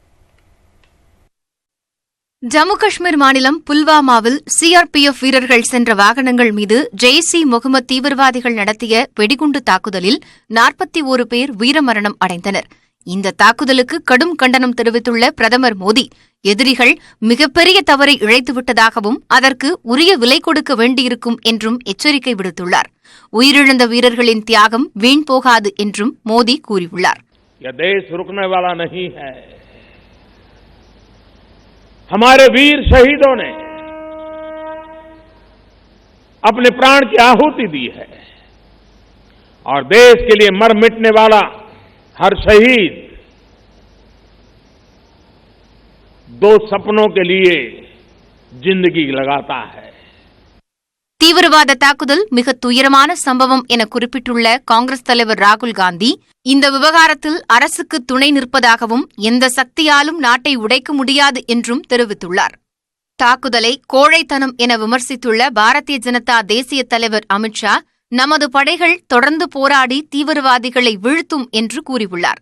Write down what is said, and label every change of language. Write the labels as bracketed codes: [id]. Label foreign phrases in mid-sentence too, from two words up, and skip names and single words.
[ta] ஜம்மு காஷ்மீர் மாநிலம் புல்வாமாவில் சிஆர்பிஎஃப் வீரர்கள் சென்ற வாகனங்கள் மீது ஜெய்ஷ்-இ முகமது தீவிரவாதிகள் நடத்திய வெடிகுண்டு தாக்குதலில் 41 பேர் வீரமரணம் அடைந்தனர். இந்த தாக்குதலுக்கு கடும் கண்டனம் தெரிவித்துள்ள பிரதமர் மோடி, எதிரிகள் மிகப்பெரிய தவறை இழைத்துவிட்டதாகவும் அதற்கு உரிய விலை கொடுக்க வேண்டியிருக்கும் என்றும் எச்சரிக்கை விடுத்துள்ளார். உயிரிழந்த வீரர்களின் தியாகம் வீண் போகாது என்றும் மோடி கூறியுள்ளார். [hi] हमारे वीर शहीदों ने अपने प्राण की आहुति दी है और देश के लिए मर मिटने वाला हर शहीद 2 सपनों के लिए जिंदगी लगाता है. [ta] தீவிரவாத தாக்குதல் மிக துயரமான சம்பவம் என குறிப்பிட்டுள்ள காங்கிரஸ் தலைவர் ராகுல் காந்தி, இந்த விவகாரத்தில் அரசுக்கு துணை நிற்பதாகவும் எந்த சக்தியாலும் நாட்டை உடைக்க முடியாது என்றும் தெரிவித்துள்ளார். தாக்குதலை கோழைத்தனம் என விமர்சித்துள்ள பாரதிய ஜனதா தேசிய தலைவர் அமித்ஷா, நமது படைகள் தொடர்ந்து போராடி தீவிரவாதிகளை வீழ்த்தும் என்று கூறியுள்ளார்.